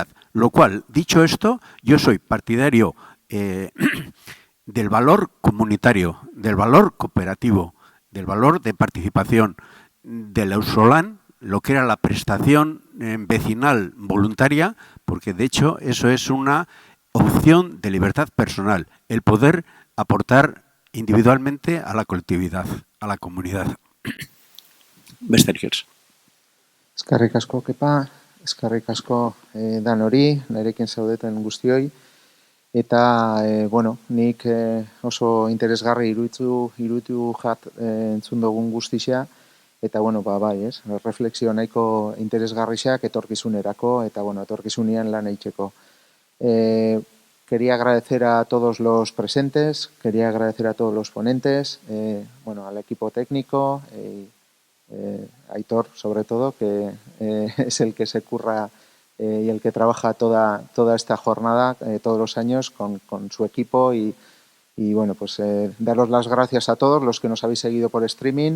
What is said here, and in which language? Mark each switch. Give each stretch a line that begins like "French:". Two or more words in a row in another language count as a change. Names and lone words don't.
Spanish: Lo cual, dicho esto, yo soy partidario del valor comunitario, del valor cooperativo, del valor de participación, del Auzolan, lo que era la prestación vecinal voluntaria, porque de hecho eso es una opción de libertad personal, el poder aportar individualmente a la colectividad, a la comunidad.
Basque: Besterikers. Eskerrik asko, Kepa, eskerrik asko danori, nirekin zaudeten guztioi. Eta, nik oso interesgarri iruditu entzun dugun guztia, eta bueno, bai, ez? Reflexio nahiko interesgarriak etorkizunerako eta bueno, etorkizunean lan egiteko.
Spanish: Quería agradecer a todos los presentes, quería agradecer a todos los ponentes, bueno, al equipo técnico, a Aitor sobre todo, que es el que se curra y el que trabaja toda esta jornada todos los años con su equipo y bueno, pues daros las gracias a todos los que nos habéis seguido por streaming.